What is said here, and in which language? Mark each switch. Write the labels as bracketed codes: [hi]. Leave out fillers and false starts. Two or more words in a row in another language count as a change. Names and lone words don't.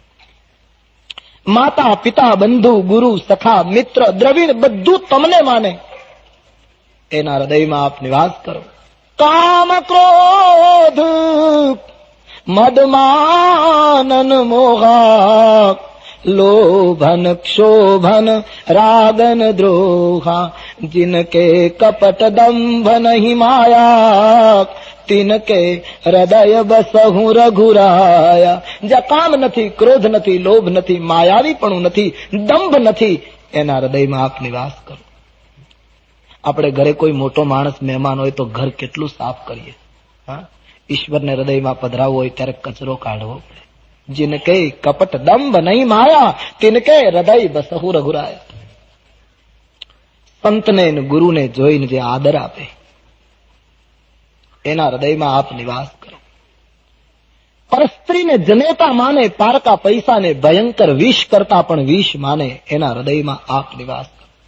[gu] માતા પિતા બંધુ ગુરુ સખા મિત્ર દ્રવિણ બધું તમને માને એના હૃદયમાં આપ નિવાસ કરો. [awa] काम क्रोध मदमानन मोहा लोभन क्षोभन रागन द्रोहा जिनके कपट दंभ नहीं माया तिनके हृदय बसहु रघुराया. [gu] જ્યાં કામ નથી, ક્રોધ નથી, લોભ નથી, માયાવીપણું નથી, દંભ નથી, એના હૃદયમાં આપ નિવાસ કરો. આપણે ઘરે કોઈ મોટો માણસ મહેમાન હોય તો ઘર કેટલું સાફ કરીએ. ઈશ્વરને હૃદયમાં પધરાવવું હોય ત્યારે કચરો કાઢવો પડે. [awa] जिनके कपट दंभ नहीं माया तिनके हृदय बसहु रघुराया. [gu] સંતને ગુરુને જોઈને જે આદર આપે એના હૃદયમાં આપ નિવાસ કરો. પરસ્ત્રીને જનેતા માને, પારકા પૈસાને ભયંકર વિષ કરતા પણ વિષ માને એના હૃદયમાં આપ નિવાસ કરો.